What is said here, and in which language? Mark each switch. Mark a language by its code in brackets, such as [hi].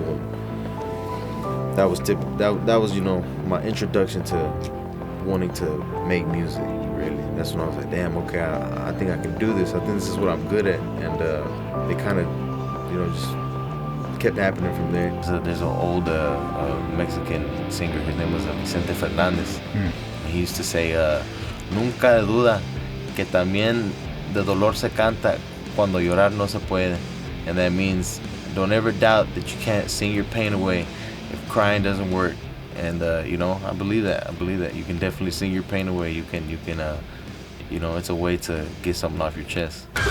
[en] And that was you know, my introduction to wanting to make music. Really, that's when I was like, damn, okay, I think I can do this. I think this is what I'm good at. And it kind of, you know, just kept happening from there. There's an old Mexican singer. His name was Vicente Fernandez. He used to say, [es] nunca duda que también de dolor se canta cuando llorar no se puede. [en] And that means don't ever doubt that you can't sing your pain away if crying doesn't work. And you know, I believe that you can definitely sing your pain away. You can you know, it's a way to get something off your chest.